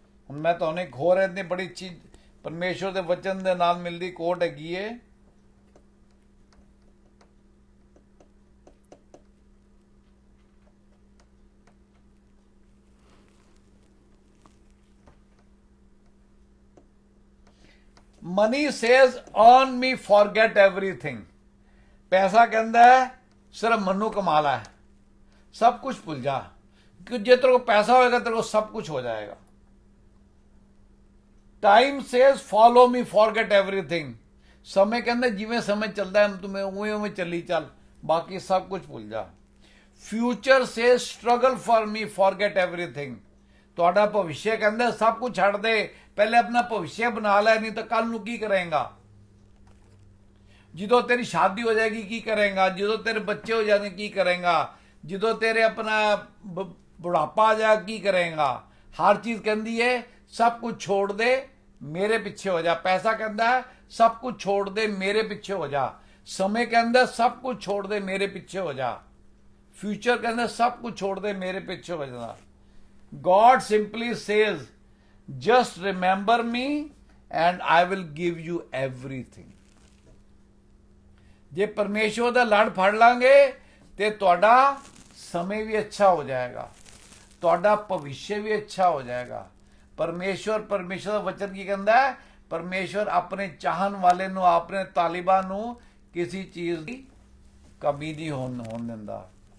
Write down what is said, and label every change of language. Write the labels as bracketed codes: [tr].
[pa] ਹੁਣ ਮੈਂ ਤੁਹਾਨੂੰ ਇੱਕ ਹੋਰ ਇੰਨੀ ਬੜੀ ਚੀਜ਼ ਪਰਮੇਸ਼ਵਰ ਦੇ ਵਚਨ ਦੇ ਨਾਲ ਮਿਲਦੀ ਕੋਟ ਹੈਗੀ ਏ, [en] Money says on me forget everything. [pa] ਪੈਸਾ ਕਹਿੰਦਾ ਹੈ ਸਿਰਫ ਮੈਨੂੰ ਕਮਾ ਲਾ, [hi] सब कुछ भूल जा, क्योंकि जे तेरे को पैसा होएगा तेरे को सब कुछ हो जाएगा। [en] Time says follow me forget everything. [hi] समय कहते जिमें समय चलता है तुम्हें उवें उवें चली चल, बाकी सब कुछ भूल जा। [en] Future says struggle for me forget everything. [pa] ਤੁਹਾਡਾ ਭਵਿष्य ਕਹਿੰਦਾ ਸਭ ਕੁਝ ਛੱਡ ਦੇ, ਪਹਿਲੇ ਆਪਣਾ ਭਵਿष्य ਬਣਾ ਲੈ, ਨਹੀਂ ਤਾਂ ਕੱਲ ਨੂੰ ਕੀ ਕਰੇਗਾ? ਜਦੋਂ ਤੇਰੀ ਸ਼ਾਦੀ ਹੋ ਜਾਏਗੀ ਕੀ ਕਰੇਗਾ? ਜਦੋਂ ਤੇਰੇ ਬੱਚੇ ਹੋ ਜਾਣਗੇ ਕੀ ਕਰੇਗਾ? ਜਦੋਂ ਤੇਰੇ ਆਪਣਾ ਬੁਢਾਪਾ ਆ ਜਾ ਕੀ ਕਰੇਗਾ? ਹਰ ਚੀਜ਼ ਕਹਿੰਦੀ ਹੈ ਸਭ ਕੁਝ ਛੋੜ ਦੇ ਮੇਰੇ ਪਿੱਛੇ ਹੋ ਜਾ। ਪੈਸਾ ਕਹਿੰਦਾ ਸਭ ਕੁਝ ਛੋੜ ਦੇ ਮੇਰੇ ਪਿੱਛੇ ਹੋ ਜਾ। समय ਕਹਿੰਦਾ ਸਭ ਕੁਝ ਛੋੜ ਦੇ ਮੇਰੇ ਪਿੱਛੇ ਹੋ ਜਾ, ਫਿਊਚਰ ਕਹਿੰਦਾ ਸਭ ਕੁਝ ਛੋੜ ਦੇ ਮੇਰੇ ਪਿੱਛੇ ਹੋ ਜਾ। [en] God simply says, just remember me and I will give you everything. [pa] ਜੇ ਪਰਮੇਸ਼ਵਰ ਦਾ ਲੜ ਫੜ ਲਾਂਗੇ ਤੇ ਤੁਹਾਡਾ ਸਮੇਂ ਵੀ ਅੱਛਾ ਹੋ ਜਾਏਗਾ, ਤੁਹਾਡਾ ਭਵਿੱਖ ਵੀ ਅੱਛਾ ਹੋ ਜਾਏਗਾ। ਪਰਮੇਸ਼ਵਰ ਦਾ ਵਚਨ ਕੀ ਕਹਿੰਦਾ ਹੈ? ਪਰਮੇਸ਼ਵਰ ਆਪਣੇ ਚਾਹਣ ਵਾਲੇ ਨੂੰ, ਆਪਣੇ ਤਾਲਿਬਾਂ ਨੂੰ ਕਿਸੇ ਚੀਜ਼ ਦੀ ਕਮੀ ਨਹੀਂ ਹੋਣ ਦਿੰਦਾ।